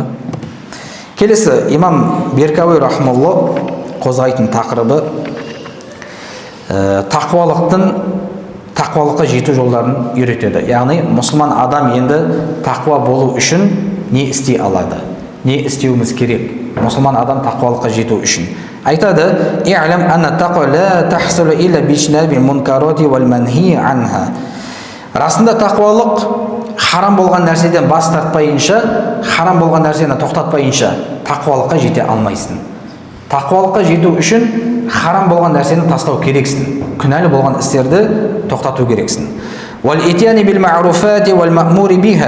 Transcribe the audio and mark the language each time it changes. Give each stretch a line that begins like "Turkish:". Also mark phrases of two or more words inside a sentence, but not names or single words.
Kazakh: Келесі имам Беркауи рахмалла қозғайтын тақырыбы тақуалыққа жету жолдарын үйретеді. Яғни мұсылман адам енді тақуа болу үшін не істей алады, не істеуіміз керек мұсылман адам тақуалыққа жету үшін. Айтады:
Arabic: «اعلم أن التقوى لا تحصل إلا باجتناب المنكرات والمنهي عنها».
Kazakh: Расында тақуалық харам болған нәрседен бас тартпайынша, харам болған нәрсені тоқтатпайынша тақуалыққа жете алмайсың. Тақуалыққа жету үшін харам болған нәрсені тастау керексің. Күнәлі болған істерді тоқтату керексің.
Arabic: والإتيان بالمعروفات والمأمور بها.